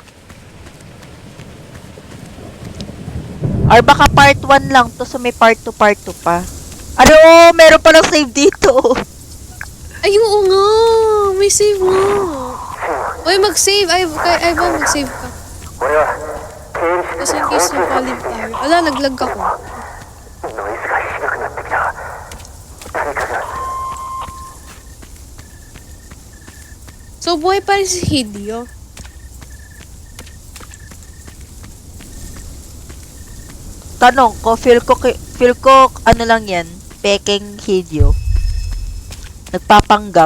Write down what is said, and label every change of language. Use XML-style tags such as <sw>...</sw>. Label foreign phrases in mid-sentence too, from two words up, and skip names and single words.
<tl>Or baka part 1 lang to, so may part 2 pa. Ano, meron palang save dito. Ay, oo nga. May save nga. Uy, mag-save. Ay, ba, mag-save ka.</tl> <ja>俺は刑事</ja> <tl>Kasi</tl> <en>in case</en> <tl>na palib tayo. Ala, naglag ako.</tl> <ja>ノイズがしなくなってきた誰かが</ja> <tl>So, buhay pa rin si Hideo. Tanong ko, feel ko, ano lang yan, peking Hideo. Nagpapanggap.</tl>